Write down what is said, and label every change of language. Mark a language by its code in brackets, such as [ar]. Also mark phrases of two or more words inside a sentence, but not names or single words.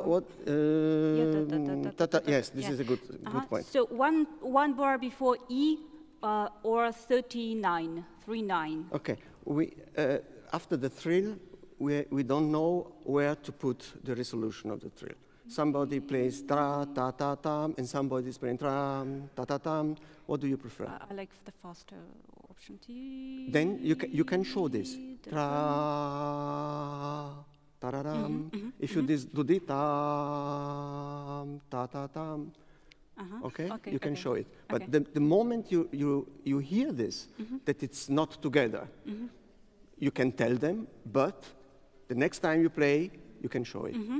[en] What? Yes, this is a good point. So one bar before E or 39. Okay, we after the trill, we don't know where to put the resolution of the trill. Somebody plays tra ta ta tam, and somebody is playing tram ta ta tam. What do you prefer? I like the faster option. Then you can show this. Tra ta da dam. If you do the tam ta ta tam. Okay, you can show it. But the moment you hear this, that it's not together, you can tell them. But the next time you play, you can show it.